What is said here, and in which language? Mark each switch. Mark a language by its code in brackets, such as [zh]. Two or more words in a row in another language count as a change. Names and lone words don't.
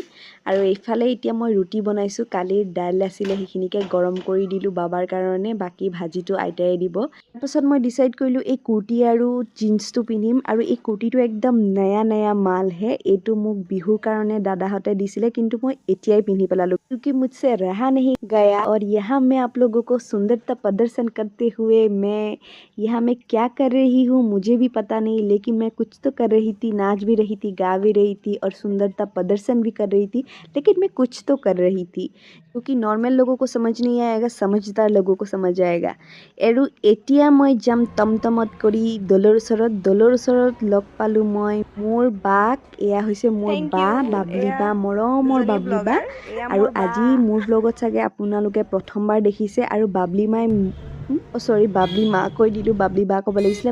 [as] আৰু এইফালে এতিয়া মই ৰুটি বনাইছোঁ, কালিৰ দাইল আছিলে সেইখিনিকে গৰম কৰি দিলোঁ বাবাৰ কাৰণে, বাকী ভাজিটো আইতাই দিব। তাৰপাছত মই ডিচাইড কৰিলোঁ এই কুৰ্তি আৰু জিন্সটো পিন্ধিম। আৰু এই কুৰ্তিটো একদম নয়া মালহে, এইটো মোক বিহুৰ কাৰণে দাদাহঁতে দিছিলে, কিন্তু মই এতিয়াই পিন্ধি পেলালোঁ [hi] क्योंकि मुझसे रहा नहीं गया। और यहाँ मैं आप लोगों को सुंदरता प्रदर्शन करते हुए यहाँ मैं क्या कर रही हूँ मुझे भी पता नहीं, लेकिन मैं कुछ तो कर रही थी, नाच भी रही थी, गा भी रही थी और सुंदरता प्रदर्शन भी कर रही थी, लेकिन मैं कुछ तो कर रही थी। क्योंकि नॉर्मल लोगों को समझ नहीं आएगा, समझदार लोगों को समझ आएगा। [as] আৰু এতিয়া মই যাম টমটমত কৰি দলৰ ওচৰত লগ পালোঁ মই মোৰ বাক। এয়া হৈছে মোৰ বা বাবলি বা, মৰমৰ বাবলি বা। আৰু আজি মোৰ ব্লগত চাগে আপোনালোকে প্ৰথমবাৰ দেখিছে। আৰু বাবলি মাই বাবলি মা কৈ দিলোঁ, বাবলি বা ক'ব লাগিছিলে।